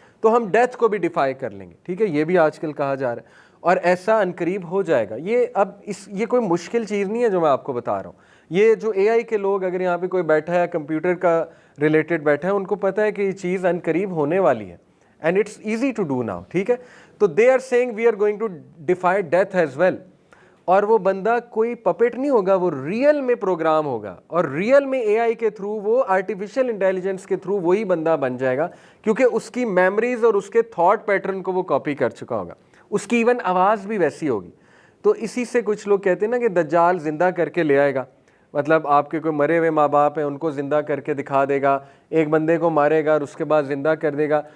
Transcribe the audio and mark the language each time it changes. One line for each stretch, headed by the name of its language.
Urdu: تو ہم ڈیتھ کو بھی ڈیفائی کر لیں گے, ٹھیک ہے. یہ بھی آج کل کہا جا رہا ہے اور ایسا عنقریب ہو جائے گا. یہ کوئی مشکل چیز نہیں ہے جو میں آپ کو بتا رہا ہوں. یہ جو اے آئی کے لوگ, اگر یہاں پہ کوئی بیٹھا ہے کمپیوٹر کا ریلیٹڈ بیٹھا ہے, ان کو پتہ ہے کہ یہ چیز عنقریب ہونے والی ہے,
English: and it's easy to do now,
Urdu: ٹھیک ہے.
English: تو they are saying we are going to defy death as well.
Urdu: اور وہ بندہ کوئی پپٹ نہیں ہوگا, وہ ریئل میں پروگرام ہوگا, اور ریئل میں اے آئی کے تھرو, وہ آرٹیفیشل انٹیلیجنس کے تھرو وہی بندہ بن جائے گا, کیونکہ اس کی میموریز اور اس کے تھاٹ پیٹرن کو وہ کاپی کر چکا ہوگا. اس کی ایون آواز بھی ویسی ہوگی. تو اسی سے کچھ لوگ کہتے ہیں نا کہ دجال زندہ کر کے لے آئے گا, مطلب آپ کے کوئی مرے ہوئے ماں باپ ہیں ان کو زندہ کر کے دکھا دے گا, ایک بندے کو مارے گا اور اس کے بعد زندہ کر دے گا.